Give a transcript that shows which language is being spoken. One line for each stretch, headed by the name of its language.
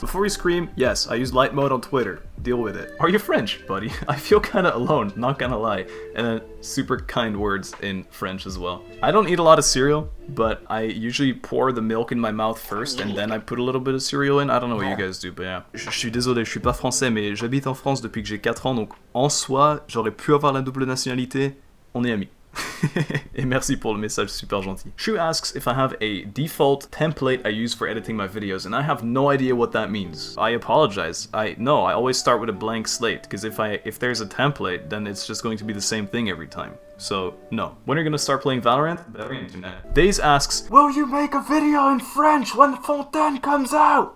English: Before you scream, yes, I use light mode on Twitter. Deal with it. Are you French, buddy? I feel kinda alone, not gonna lie. And then super kind words in French as well. I don't eat a lot of cereal, but I usually pour the milk in my mouth first, and then I put a little bit of cereal in. I don't know what you guys do, but yeah.
French: Je suis désolé, je suis pas français, mais j'habite en France depuis que j'ai 4 ans, donc en soi, j'aurais pu avoir la double nationalité. On est amis. Et merci pour le message super gentil.
English: Shu asks if I have a default template I use for editing my videos, and I have no idea what that means. I apologize. I always start with a blank slate, because if there's a template, then it's just going to be the same thing every time. So, no. When are you gonna start playing Valorant? Better internet. Days asks, will you make a video in French when Fontaine comes out?